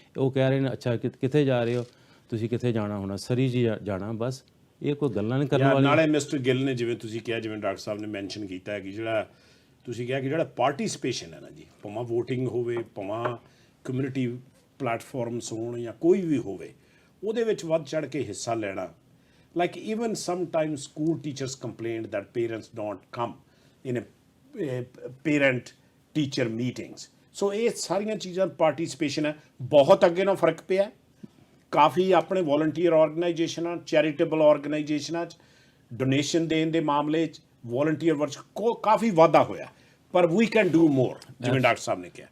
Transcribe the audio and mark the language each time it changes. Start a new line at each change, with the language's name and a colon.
Punjabi: ਉਹ ਕਹਿ ਰਹੇ ਨੇ ਅੱਛਾ ਕਿੱਥੇ ਜਾ ਰਹੇ ਹੋ ਤੁਸੀਂ, ਕਿੱਥੇ ਜਾਣਾ ਹੋਣਾ, ਸਰੀ ਜੀ ਜਾਣਾ, ਬਸ ਇਹ ਕੋਈ ਗੱਲਾਂ ਨਹੀਂ ਕਰਨ ਵਾਲੀ। ਨਾਲੇ ਮਿਸਟਰ ਗਿੱਲ ਨੇ ਜਿਵੇਂ ਤੁਸੀਂ ਕਿਹਾ, ਜਿਵੇਂ ਡਾਕਟਰ ਸਾਹਿਬ ਨੇ ਮੈਂਸ਼ਨ ਕੀਤਾ ਹੈ ਕਿ ਜਿਹੜਾ ਤੁਸੀਂ ਕਿਹਾ ਕਿ ਜਿਹੜਾ ਪਾਰਟਿਸਿਪੇਸ਼ਨ ਹੈ ਨਾ ਜੀ, ਭਾਵੇਂ ਵੋਟਿੰਗ ਹੋਵੇ, ਭਾਵੇਂ ਕਮਿਊਨਿਟੀ ਪਲੇਟਫਾਰਮਸ ਹੋਣ ਜਾਂ ਕੋਈ ਵੀ ਹੋਵੇ, ਉਹਦੇ ਵਿੱਚ ਵੱਧ ਚੜ ਕੇ ਹਿੱਸਾ ਲੈਣਾ।
English: Like even sometimes school teachers complained that parents don't come in a parent teacher meetings.
Punjabi: So ਇਹ ਸਾਰੀਆਂ ਚੀਜ਼ਾਂ ਪਾਰਟਿਸਿਪੇਸ਼ਨ ਹੈ, ਬਹੁਤ ਅੱਗੇ ਨਾਲ ਫਰਕ ਪਿਆ। ਕਾਫੀ ਆਪਣੇ ਵੋਲੰਟੀਅਰ ਆਰਗੇਨਾਈਜੇਸ਼ਨਾਂ, ਚੈਰੀਟੇਬਲ ਆਰਗੇਨਾਈਜੇਸ਼ਨਾਂ 'ਚ ਡੋਨੇਸ਼ਨ ਦੇਣ ਦੇ ਮਾਮਲੇ 'ਚ ਵੋਲੰਟੀਅਰ ਵਰਕ ਕਾਫੀ ਵਾਧਾ ਹੋਇਆ, ਪਰ ਵੀ ਕੈਨ ਡੂ ਮੋਰ, ਜਿਵੇਂ ਡਾਕਟਰ ਸਾਹਿਬ ਨੇ ਕਿਹਾ।